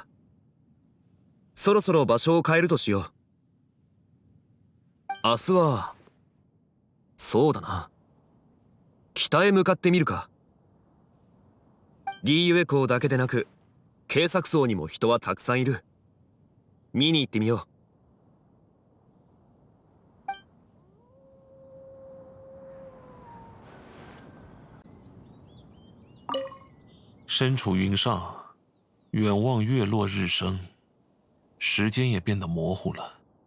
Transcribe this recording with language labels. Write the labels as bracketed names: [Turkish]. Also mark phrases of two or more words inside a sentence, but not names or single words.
[Japanese] そろそろ場所を変えるとしよう。明日は、そうだな。北へ向かってみるか。リーユエ港だけでなく、警察層にも人はたくさんいる。見に行ってみよう。 [Chinese] 身处云上，远望月落日升，时间也变得模糊了。